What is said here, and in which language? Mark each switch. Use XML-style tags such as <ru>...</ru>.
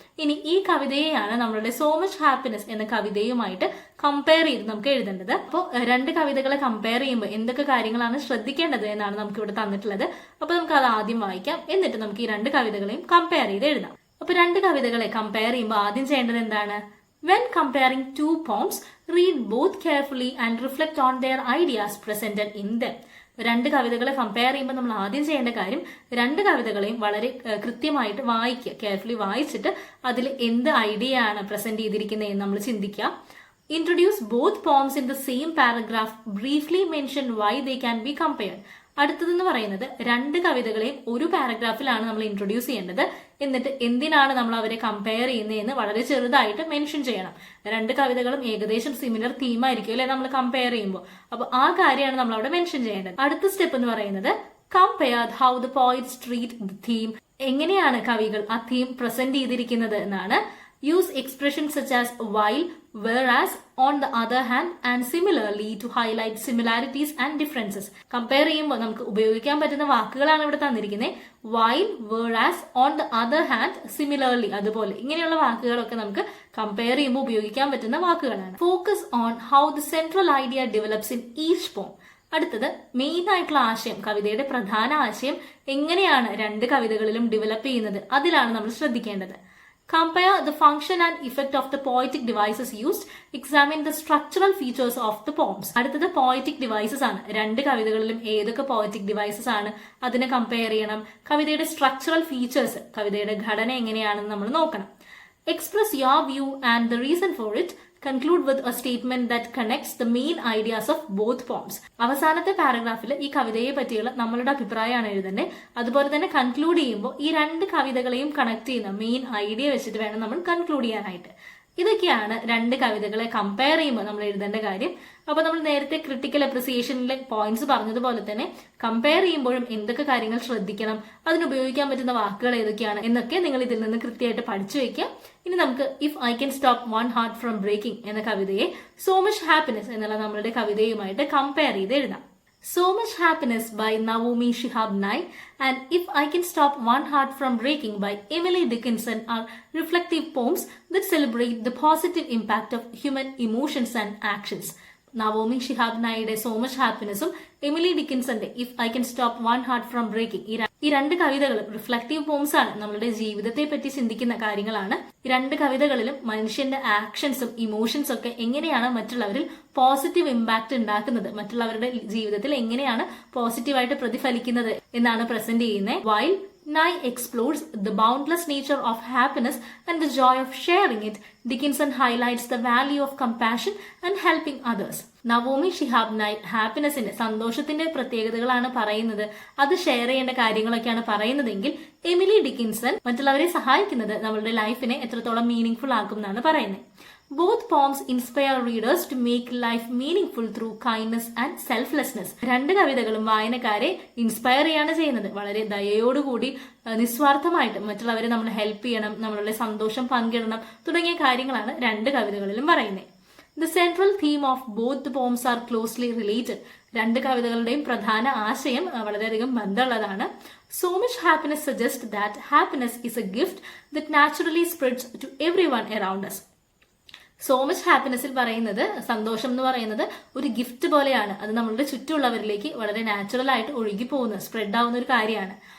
<ml>ഇനി ഈ കവിതയെയാണ് നമ്മളുടെ സോ മച്ച് ഹാപ്പിനെസ് എന്ന കവിതയുമായിട്ട് കമ്പയർ ചെയ്ത് നമുക്ക് എഴുതേണ്ടത്. അപ്പോൾ രണ്ട് കവിതകളെ കമ്പയർ ചെയ്യുമ്പോൾ എന്തൊക്കെ കാര്യങ്ങളാണ് ശ്രദ്ധിക്കേണ്ടത് എന്നാണ് നമുക്ക് ഇവിടെ തന്നിട്ടുള്ളത്. അപ്പൊ നമുക്ക് അത് ആദ്യം വായിക്കാം, എന്നിട്ട് നമുക്ക് ഈ രണ്ട് കവിതകളെയും കമ്പയർ ചെയ്ത് എഴുതാം. അപ്പൊ രണ്ട് കവിതകളെ കമ്പയർ ചെയ്യുമ്പോൾ ആദ്യം ചെയ്യേണ്ടത് എന്താണ്?</ml> <en>When comparing two poems, read both carefully and reflect on their ideas presented in them.</en> <ml>രണ്ട് കവിതകളെ കമ്പയർ ചെയ്യുമ്പോൾ നമ്മൾ ആദ്യം ചെയ്യേണ്ട കാര്യം രണ്ട് കവിതകളെയും വളരെ കൃത്യമായിട്ട് വായിക്കുക, കെയർഫുള്ളി വായിച്ചിട്ട് അതിൽ എന്ത് ഐഡിയ ആണ് പ്രസന്റ് ചെയ്തിരിക്കുന്നത് എന്ന് നമ്മൾ ചിന്തിക്കുക.</ml> <en>Introduce both poems in the same paragraph. Briefly mention why they can be compared.</en> <ml>അടുത്തതെന്ന് പറയുന്നത് രണ്ട് കവിതകളെയും ഒരു പാരഗ്രാഫിലാണ് നമ്മൾ ഇൻട്രൊഡ്യൂസ് ചെയ്യേണ്ടത്. എന്നിട്ട് എന്തിനാണ് നമ്മൾ അവരെ കമ്പയർ ചെയ്യുന്നതെന്ന് വളരെ ചെറുതായിട്ട് മെൻഷൻ ചെയ്യണം. രണ്ട് കവിതകളും ഏകദേശം സിമിലർ തീമായിരിക്കും അല്ലെ നമ്മൾ കമ്പയർ ചെയ്യുമ്പോൾ. അപ്പൊ ആ കാര്യമാണ് നമ്മൾ അവിടെ മെൻഷൻ ചെയ്യേണ്ടത്. അടുത്ത സ്റ്റെപ്പ് എന്ന് പറയുന്നത്</ml> <en>Compare how the poets treat the theme.</en> <ml>എങ്ങനെയാണ് കവികൾ ആ തീം പ്രസന്റ് ചെയ്തിരിക്കുന്നത് എന്നാണ്.</ml> <en>Use expressions such as while, whereas, on the other hand, and similarly to highlight similarities and differences.</en> <ml>Compare ചെയ്യുമ്പോൾ നമുക്ക് ഉപയോഗിക്കാൻ പറ്റുന്ന വാക്കുകളാണ് ഇവിടെ തന്നിരിക്കുന്നത്.</ml> <en>while, whereas, on the other hand, similarly,</en> <ml>അതുപോലെ ഇങ്ങനെയുള്ള വാക്കുകളൊക്കെ നമുക്ക് കമ്പയർ ചെയ്യുമ്പോൾ ഉപയോഗിക്കാൻ പറ്റുന്ന വാക്കുകളാണ്.</ml> <en>Focus on how the central idea develops in each poem.</en> <ml>അടുത്തത് മെയിൻ ആയിട്ടുള്ള ആശയം, കവിതയുടെ പ്രധാന ആശയം എങ്ങനെയാണ് രണ്ട് കവിതകളിലും ഡെവലപ്പ് ചെയ്യുന്നത്, അതിലാണ് നമ്മൾ ശ്രദ്ധിക്കേണ്ടത്.</ml> <en>Compare the function and effect of the poetic devices used. Examine the structural features of the poems.</en> <ml>അടുത്തത് poetic devices ആണ്. രണ്ട് കവിതകളിലും ഏതൊക്കെ poetic devices ആണ് അതിനെ കമ്പയർ ചെയ്യണം. കവിതയുടെ structural features, കവിതയുടെ ഘടന എങ്ങനെയാണെന്ന് നമ്മൾ നോക്കണം.</ml> <en>Express your view and the reason for it. Conclude with a statement that connects the main ideas of both poems.</en> <ml>അവസാനത്തെ പാരഗ്രാഫിൽ ഈ കവിതയെ പറ്റിയുള്ള നമ്മളുടെ അഭിപ്രായമാണ് എഴുതേണ്ടത്. അതുപോലെ തന്നെ കൺക്ലൂഡ് ചെയ്യുമ്പോൾ ഈ രണ്ട് കവിതകളെയും കണക്ട് ചെയ്യുന്ന മെയിൻ ഐഡിയ വെച്ചിട്ട് വേണം നമ്മൾ കൺക്ലൂഡ് ചെയ്യാനായിട്ട്. ഇതൊക്കെയാണ് രണ്ട് കവിതകളെ കമ്പയർ ചെയ്യുമ്പോൾ നമ്മൾ എഴുതേണ്ട കാര്യം. അപ്പൊ നമ്മൾ നേരത്തെ ക്രിട്ടിക്കൽ അപ്രിസിയേഷനിലെ പോയിന്റ്സ് പറഞ്ഞതുപോലെ തന്നെ കമ്പയർ ചെയ്യുമ്പോഴും എന്തൊക്കെ കാര്യങ്ങൾ ശ്രദ്ധിക്കണം, അതിനുപയോഗിക്കാൻ പറ്റുന്ന വാക്കുകൾ ഏതൊക്കെയാണ് എന്നൊക്കെ നിങ്ങൾ ഇതിൽ നിന്ന് കൃത്യമായിട്ട് പഠിച്ചു വെക്കുക. ഇനി നമുക്ക് if I can stop one heart from breaking എന്ന കവിതയെ സോ മച്ച് ഹാപ്പിനെസ് എന്നുള്ള നമ്മളുടെ കവിതയുമായിട്ട് കമ്പയർ ചെയ്ത് എഴുതാം.</ml> <en>So Much Happiness by Naomi Shihab Nye and If I Can Stop One Heart from Breaking by Emily Dickinson are reflective poems that celebrate the positive impact of human emotions and actions.</en> <ml>Naomi Shihab നായിയുടെ so much ഹാപ്പിനെസ്സും Emily ഡിക്കിൻസന്റെ if I can stop one heart from breaking ഈ രണ്ട് കവിതകളും reflective poems ആണ്. നമ്മളുടെ ജീവിതത്തെ പറ്റി ചിന്തിക്കുന്ന കാര്യങ്ങളാണ്. ഈ രണ്ട് കവിതകളിലും മനുഷ്യന്റെ ആക്ഷൻസും ഇമോഷൻസും ഒക്കെ എങ്ങനെയാണ് മറ്റുള്ളവരിൽ പോസിറ്റീവ് ഇമ്പാക്ട് ഉണ്ടാക്കുന്നത്, മറ്റുള്ളവരുടെ ജീവിതത്തിൽ എങ്ങനെയാണ് പോസിറ്റീവായിട്ട് പ്രതിഫലിക്കുന്നത് എന്നാണ് പ്രസന്റ് ചെയ്യുന്നത്.</ml> <en>While Nye explores the boundless nature of happiness and the joy of sharing it, Dickinson highlights the value of compassion and helping others.</en> <ml>Naomi Shihab നായ് ഹാപ്പിനെസിന്റെ സന്തോഷത്തിന്റെ പ്രത്യേകതകളാണ് പറയുന്നത്, അത് ഷെയർ ചെയ്യേണ്ട കാര്യങ്ങളൊക്കെയാണ് പറയുന്നതെങ്കിൽ എമിലി ഡിക്കിൻസൺ മറ്റുള്ളവരെ സഹായിക്കുന്നത് നമ്മളുടെ ലൈഫിനെ എത്രത്തോളം മീനിങ് ഫുൾ ആക്കും എന്നാണ് പറയുന്നത്.</ml> <en>Both poems inspire readers to make life meaningful through kindness and selflessness.</en> <ml>രണ്ട് കവിതകളും വായനക്കാരെ ഇൻസ്പയർ ചെയ്യാണ് ചെയ്യുന്നത്. വളരെ ദയയോടുകൂടി നിസ്വാർത്ഥമായിട്ട് മറ്റുള്ളവരെ നമ്മൾ ഹെൽപ്പ് ചെയ്യണം, നമ്മളുടെ സന്തോഷം പങ്കിടണം തുടങ്ങിയ കാര്യങ്ങളാണ് രണ്ട് കവിതകളിലും പറയുന്നത്.</ml> <en>The central theme of both the poems are closely related.</en> <ml>രണ്ട് കവിതകളുടെയും പ്രധാന ആശയം വളരെയധികം ബന്ധമുള്ളതാണ്.</ml> <en>So Much Happiness suggests that happiness is a gift that naturally spreads to everyone around us.</en> <ml>So much ഹാപ്പിനെസ്സിൽ പറയുന്നത് സന്തോഷം എന്ന് പറയുന്നത് ഒരു ഗിഫ്റ്റ് പോലെയാണ്. അത് നമ്മളുടെ ചുറ്റുമുള്ളവരിലേക്ക് വളരെ നാച്ചുറൽ ആയിട്ട് ഒഴുകി പോകുന്ന സ്പ്രെഡ് ആവുന്ന ഒരു കാര്യമാണ്.</ml>